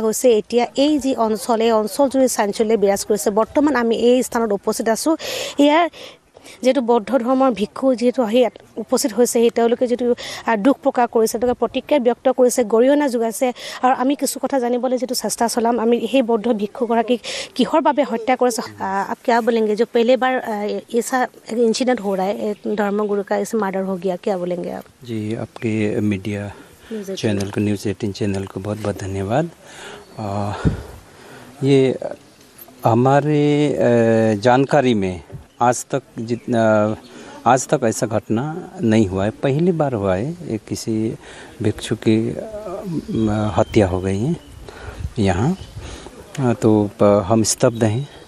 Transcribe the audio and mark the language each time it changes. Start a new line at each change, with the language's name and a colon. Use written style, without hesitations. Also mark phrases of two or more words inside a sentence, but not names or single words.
Assamese: গৈছে এতিয়া এই যি অঞ্চল এই অঞ্চলজুৰি চাঞ্চল্য বিৰাজ কৰিছে বৰ্তমান আমি এই স্থানত উপস্থিত আছোঁ ইয়াৰ যেহেতু বৌদ্ধ ধৰ্মৰ ভিক্ষু যেহেতু আহি উপস্থিত হৈছে তেওঁলোকে যিটো দুখ প্ৰকাশ কৰিছে তেওঁলোকে প্ৰতিক্ৰিয়া ব্যক্ত কৰিছে গৰিহণা যোগাইছে আৰু আমি কিছু কথা জানিবলৈ যিটো চেষ্টা চলাম আমি সেই বৌদ্ধ ভিক্ষুগৰাকীক কিহৰ বাবে হত্যা কৰিছে
Hindi: आप क्या बोलेंगे जो पहले बार ऐसा इंसिडेंट हो रहा है धर्मगुरु का इस मर्डर हो गया क्या बोलेंगे आप जी आपके मीडिया चैनल को न्यूज़ 18 चैनल को बहुत बहुत धन्यवाद ये हमारे जानकारी में आज तक ऐसा घटना नहीं हुआ है पहली बार हुआ है एक किसी भिक्षु की हत्या हो गई है यहाँ तो हम स्तब्ध हैं